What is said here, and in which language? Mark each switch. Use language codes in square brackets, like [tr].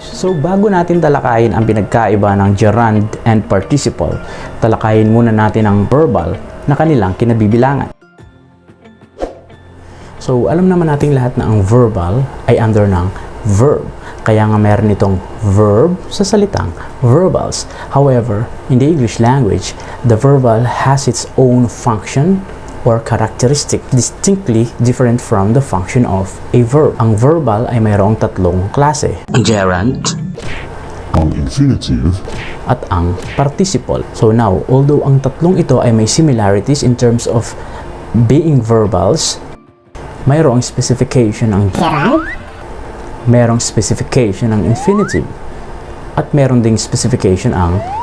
[tl] So bago natin talakayin ang pinagkaiba ng gerund and participle, talakayin muna natin ang verbal na kanilang kinabibilangan. So alam naman nating lahat na ang verbal ay under ng verb. Kaya nga meron itong verb sa salitang verbals. [en] However, in the English language, the verbal has its own function or characteristic distinctly different from the function of a verb. [tl] Ang verbal ay mayroong tatlong klase. Ang gerund, Ang infinitive, at ang participle. [en] So now, although [tl] ang tatlong ito ay may similarities [en] in terms of being verbals, [tl] mayroong specification ang gerund, merong specification ang infinitive, at meron ding specification ang